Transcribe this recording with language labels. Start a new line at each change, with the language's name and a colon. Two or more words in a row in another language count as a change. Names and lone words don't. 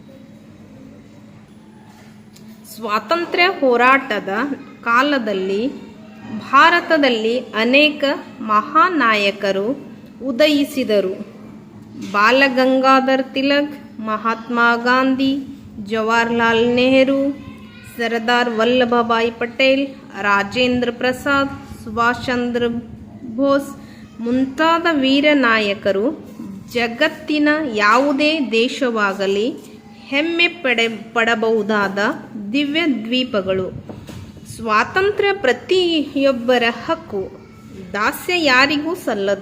Kannada: ಸ್ವಾತಂತ್ರ್ಯ ಹೋರಾಟದ ಕಾಲದಲ್ಲಿ ಭಾರತದಲ್ಲಿ ಅನೇಕ ಮಹಾನಾಯಕರು ಉದಯಿಸಿದರು. ಬಾಲಗಂಗಾಧರ್ ತಿಲಕ್, ಮಹಾತ್ಮ ಗಾಂಧಿ, ಜವಾಹರ್ಲಾಲ್ ನೆಹರು, सरदार वल्लभभाई पटेल, राजेंद्र प्रसाद, सुभाष चंद्र बोस ಮುಂತಾದ ವೀರ ನಾಯಕರು ಜಗತ್ತಿನ ಯಾವುದೇ ದೇಶವಾಗಲಿ ಹೆಮ್ಮೆ ಪಡಬಹುದಾದ ದಿವ್ಯ ದ್ವೀಪಗಳು. ಸ್ವಾತಂತ್ರ್ಯ ಪ್ರತಿಯೊಬ್ಬರ ಹಕ್ಕು. ದಾಸ್ಯ ಯಾರಿಗೂ ಸಲ್ಲದು.